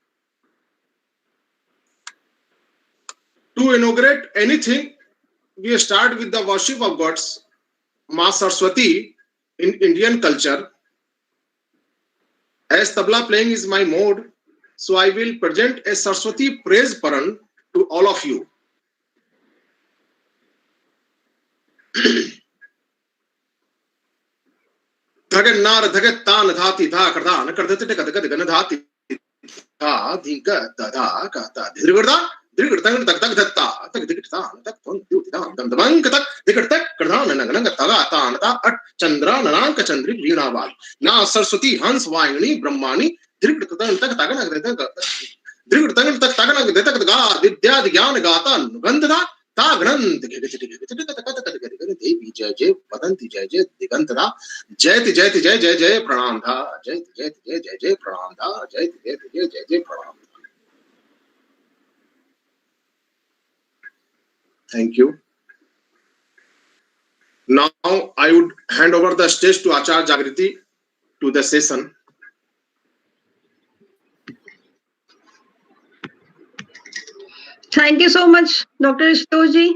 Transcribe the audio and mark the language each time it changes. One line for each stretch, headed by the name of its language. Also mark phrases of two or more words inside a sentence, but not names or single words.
English: To inaugurate anything, we start with the worship of gods, Ma Saraswati in Indian culture. As tabla playing is my mode, so I will present a Saraswati praise paran to all of you. Dhagannar dhagattan dhati dha kardan kardate kadagad ganadhati dha dhiga da kata dhirgada dhirgada tak tak datta tak dikta tak ton dam dam dam tak dikta kardan nanang taga ta ta at chandra nanang chandri rinaval na Saraswati hans vaini brahmani dhirgada tak tagana dhirgada tak tagana deta ga vidya gyan gata gandha ta granth
Sanskrit: देवी जय जय वदंती जय जय दिगंतदा जयति जयति जय जय जय प्रणाम धा जयति जयति जय जय जय प्रणाम धा जयति जयति जय जय जय प्रणाम.
English: Thank you. Now I would hand over the stage to Acharya Jagriti to the session. Thank you so much, Dr. Rishitosh.